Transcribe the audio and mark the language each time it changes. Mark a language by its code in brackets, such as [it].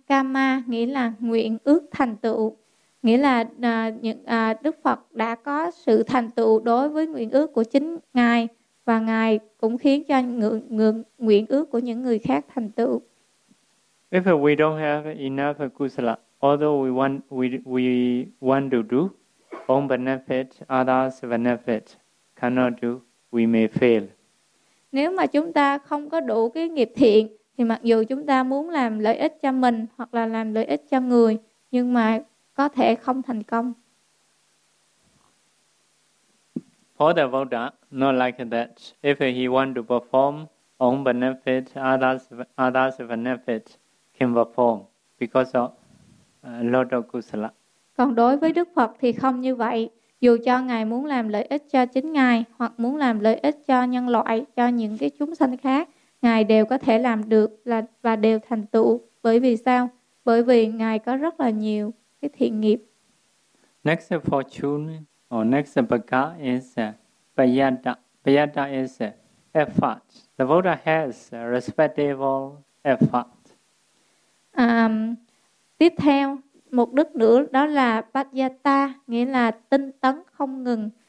[vi] Kama nghĩa là nguyện ước thành tựu, nghĩa là Đức Phật đã có sự thành tựu đối với nguyện ước của chính Ngài, và Ngài cũng khiến cho nguyện ước của những người khác thành tựu. [en] If we don't have enough kusala, although we want to do own benefit, others benefit, cannot do, we may fail. [vi] Nếu mà chúng ta không có đủ cái nghiệp thiện, thì mặc dù chúng ta muốn làm lợi ích cho mình hoặc là làm lợi ích cho người, nhưng mà có thể không thành công. [en] For the Buddha, not like that. If he want to perform own benefit, others benefit, can perform because of lot of kusala. [vi] Còn đối với Đức Phật thì không như vậy. Dù cho Ngài muốn làm lợi ích cho chính Ngài hoặc muốn làm lợi ích cho nhân loại, cho những cái chúng sanh khác, Ngài đều có thể làm được và đều thành tựu. Bởi vì sao? Bởi vì Ngài có rất là nhiều cái thiện nghiệp. [en] Next fortune or next bhaga is payata. Payata is effort. The Buddha has a respectable effort. [vi] Tiếp theo, một đức nữa đó là Pajata, nghĩa là tinh tấn không ngừng.